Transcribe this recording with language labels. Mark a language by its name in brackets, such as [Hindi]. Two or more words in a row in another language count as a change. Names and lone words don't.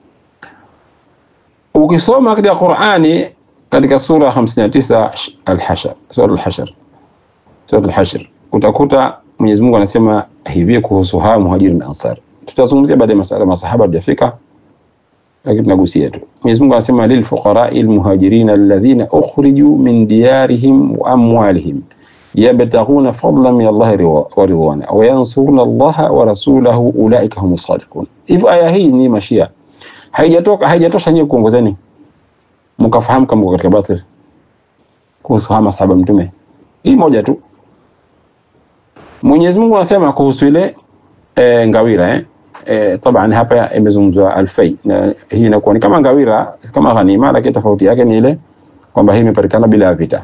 [Swahili] Ukisoma katika Qur'ani katika sura 59 al-Hashr, sura al-Hashr, utakuta Mwenyezi Mungu anasema hivi kuhusu hao muhajirin na ansar. Tutazungumzia baada ya masahaba hajafika, lakini tunagusia tu. Mwenyezi Mungu anasema [Arabic] للفقراء المهاجرين الذين أخرجوا من ديارهم وأموالهم يبتغون فضلا من الله ورضوانا وينصرون الله ورسوله أولئك هم الصادقون. [Swahili] Hivyo aya hii ni Mashia, haijatosha nyinyi kuongozeni mkafahamu kama katika batil kuhusu hama sahaba mtume. Hii moja tu. Mwenyezi Mungu anasema kuhusu ile ngawira taban hapa imezungumzwa alfai, na hii inakuwa ni kama ngawira kama ghanima, lakini tofauti yake ni ile kwamba hii imepatikana bila vita.